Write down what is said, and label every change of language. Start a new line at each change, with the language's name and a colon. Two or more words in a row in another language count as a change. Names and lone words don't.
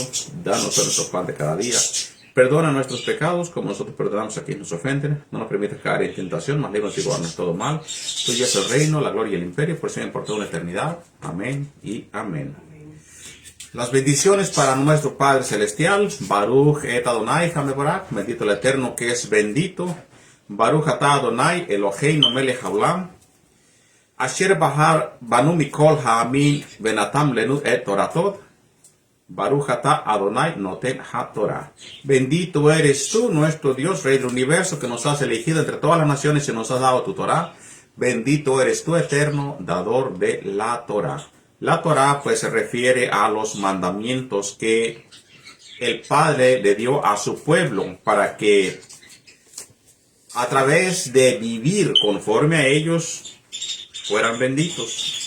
Spanish: Danos nuestro pan de cada día. Perdona nuestros pecados, como nosotros perdonamos a quienes nos ofenden. No nos permitas caer en tentación, mas líbranos de guardarnos todo mal. Tuyo es el reino, la gloria y el imperio, por siempre y por toda una eternidad. Amén y amén. Las bendiciones para nuestro Padre Celestial.
Hebrew: ברוך את אדוני המבורך.
Spanish: Bendito el Eterno que es bendito.
Hebrew: ברוך אתה אדוני אלוהינו מלך העולם. אשר בחר בנו מכל העמים ונתן לנו את תורתו. ברוך אתה אדוני נותן התורה.
Spanish: Bendito eres tú, nuestro Dios, Rey del universo, que nos has elegido entre todas las naciones y nos has dado tu Torah. Bendito eres tú, eterno, dador de la Torah. La Torah, pues, se refiere a los mandamientos que el Padre le dio a su pueblo para que a través de vivir conforme a ellos fueran benditos.